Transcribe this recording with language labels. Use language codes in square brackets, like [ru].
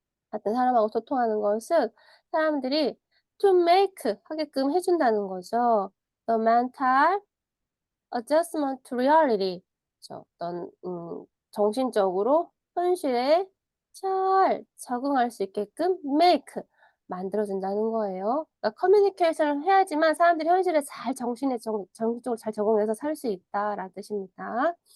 [ko] 어떤 사람하고 소통하는 것은 사람들이 to make 하게끔 해 준다는 거죠. [en] The mental adjustment to reality. [ko] 그쵸. 어떤 정신적으로 현실에 잘 적응할 수 있게끔 make 만들어 준다는 거예요. 그러니까 커뮤니케이션을 해야지만 사람들이 현실에 잘 정신적으로 잘 적응해서 살 수 있다라는 뜻입니다.